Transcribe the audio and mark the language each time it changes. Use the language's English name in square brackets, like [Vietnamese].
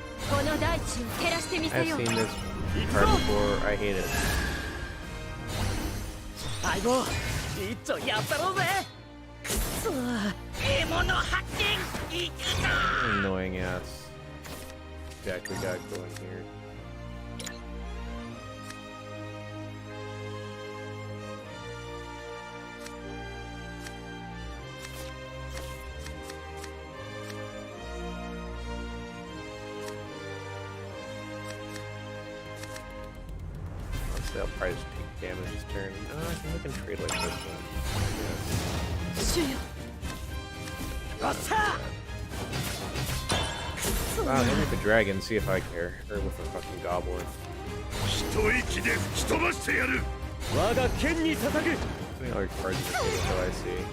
[Japanese] この大地を照らしてみせ [English] I've [Japanese] よう。 [English] seen this car before. I hate it. [Japanese] 相棒一丁やったろうぜくそ獲物発見行くぞ [English] Annoying ass Jack we got going here. They'll probably just take damage this turn. I think we can trade like this one. Wow, maybe with the dragon, see if I care. Or with the fucking goblin. [Japanese] 一息で吹き飛ばしてやる我が剣に捧ぐ [English] Putting all your cards in the table until I see.